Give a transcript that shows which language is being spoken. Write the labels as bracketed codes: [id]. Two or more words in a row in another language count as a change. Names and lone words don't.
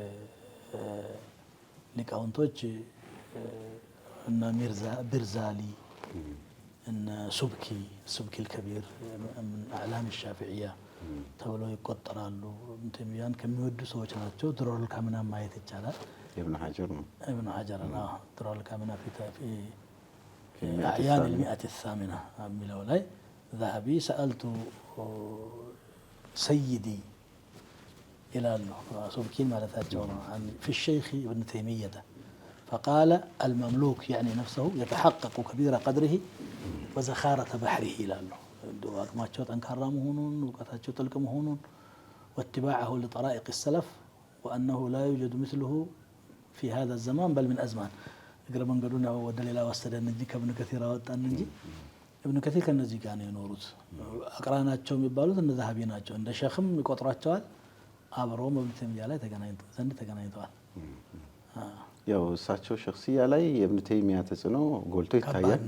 [am] ሊቃውንቶች እነ ሚርዛ ብርዛሊ እነ ሱብኪ አልከቢር ምን አዕላም ሻፊዕያ ተብለው ይቆጠራሉ። ኢብኑ ተይሚያን ከሚወዱ ሰዎች ናቸው። ድሮል ካሚና ማየት ይቻላል። ኢብኑ ሐጀር ድሮል ካሚና ፊ አዕያን المئة الثامنة የሚለው ላይ [ar] ذهبي سألت سيدي [am] ይላሉ። ሱብኪን ማለታቸው ነው። [ar] في الشيخ ابن تيمية فقال المملوك يعني نفسه يتحقق كبير قدره وزخارة بحره [am] ይላሉ። አቅማቸው ጠንካራ መሆኑን እውቀታቸው ጥልቅ መሆኑን [ar] واتباعه لطرائق السلف وأنه لا يوجد مثله في هذا الزمان بل من أزمان [am] እግረ መንገዱን ወደ ሌላ ወሰደን እንጂ ከኢብኑ ከሲር አወጣን እንጂ ኢብኑ ከሲር ከነዚህ ጋር ነው የኖሩት። አቅራናቸው የሚባሉት እነ ዛሀቢ ናቸው። እንደ ሸኽም ይቆጥሯቸዋል። አብረውም ኢብኑ ተይሚያ ላይ ተገናኝተዋል። ያው እሳቸው ሸኽሲያ ላይ የኢብኑ ተይሚያ ተጽዕኖ ጎልቶ ይታያል።